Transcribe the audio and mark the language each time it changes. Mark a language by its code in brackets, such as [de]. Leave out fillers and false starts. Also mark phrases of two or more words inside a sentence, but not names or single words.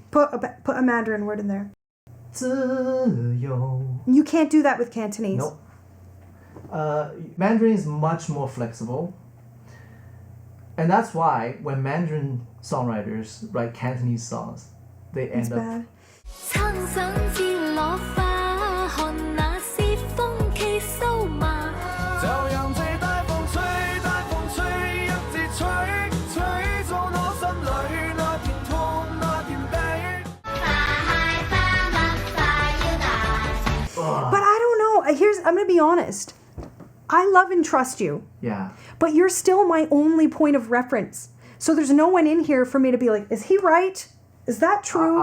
[en] Put a Mandarin word in there. 自由. You can't do that with Cantonese. Nope. Mandarin is much more flexible. And that's why when Mandarin songwriters write Cantonese songs, they It's end up bad. [zh] 撐上至落花，看那是風旗掃馬。就讓這大風吹，一直吹，吹中我心裏那片痛，那片悲。 [en] But I don't know. I'm gonna be honest. I love and trust you, yeah. but you're still my only point of reference. So there's no one in here for me to be like, is he right? Is that true?